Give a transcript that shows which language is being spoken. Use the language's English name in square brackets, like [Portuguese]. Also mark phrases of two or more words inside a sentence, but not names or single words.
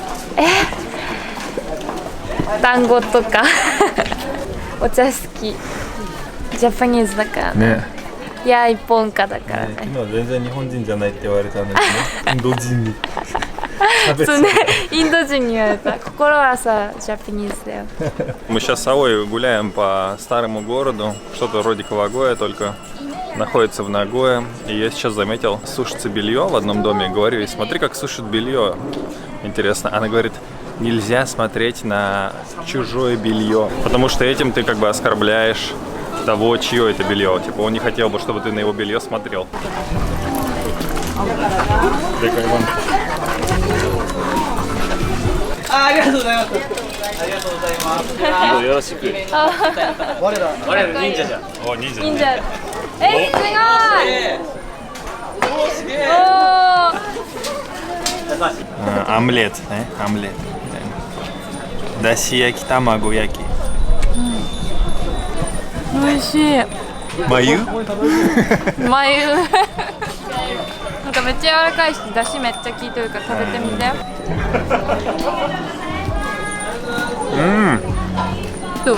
[Japanese] 団子とかお茶好き。ジャパニーズだからね。いや、一本化だからね。昨日全然日本人じゃないって言われたんですね。インド人に。そうね、インド人に言われた。心はさ、ジャパニーズだよ。 [Russian] Мы сейчас с Аои гуляем по старому городу, что-то вроде Кавагоя, только находится в Нагое. И я сейчас заметил, сушится белье в одном доме. Говорю ей, смотри, как сушит белье. Интересно. Она говорит, нельзя смотреть на чужое белье, потому что этим ты как бы оскорбляешь того, чье это белье. Типа он не хотел бы, чтобы ты на его белье смотрел. [Japanese] Ninja. すごい。 [Russian] Омлет, да? Омлет. [Japanese] だし焼き、卵焼き. おいしい。 [Russian] Мою? [Japanese] 眉。なんかめっちゃ柔らかいし、出汁めっちゃ効いてるから食べてみて。どう？